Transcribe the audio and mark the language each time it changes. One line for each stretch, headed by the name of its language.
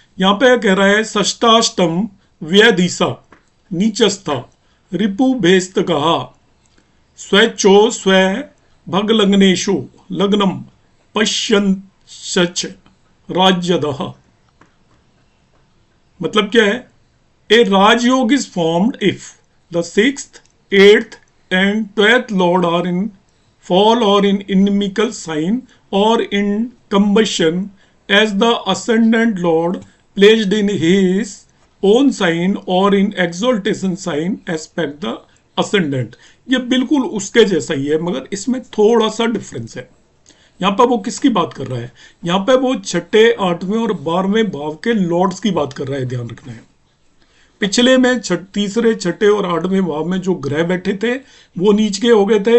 Sanskrit: यहाँ पे कह रहा है षष्टाष्टम व्यधिसा नीचस्था रिपु भेस्त कहा स्वैच्छो स्व भग लग्नेशु लग्नम पश्यंच राज्यदः।
Hindi: मतलब क्या है?
English: A rajyoga is formed if the sixth, eighth and twelfth lord are in fall or in inimical sign or in combustion as the ascendant lord placed in his own sign or in exaltation sign aspect the ascendant।
Hindi: ये बिल्कुल उसके जैसा ही है मगर इसमें थोड़ा सा difference है। यहाँ पर वो किसकी बात कर रहा है? यहाँ पे वो छठे, आठवें और 12वें भाव के लॉर्ड्स की बात कर रहा है, ध्यान रखना है। पिछले में तीसरे, छठे और 8वें भाव में जो ग्रह बैठे थे वो नीच के हो गए थे।